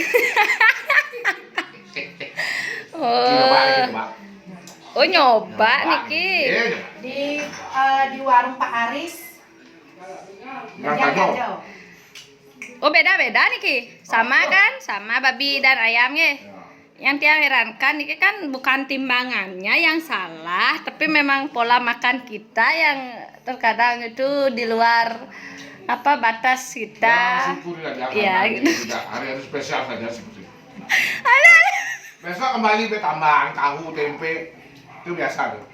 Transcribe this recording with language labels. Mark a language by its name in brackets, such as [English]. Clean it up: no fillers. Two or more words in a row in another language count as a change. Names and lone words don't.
[Indonesian] Oh. Coba. Oh nyoba Niki. Iya. di warung Pak Aris. Gajah. Oh beda-beda Niki. Sama kan? Sama babi dan ayamnya. Yang tiang herankan Niki kan bukan timbangannya yang salah, tapi memang pola makan kita yang terkadang itu di luar apa batas kita. Iya, gitu. Hari-hari spesial saja seperti itu. Besok kembali ke tambahan tahu tempe itu biasa tuh.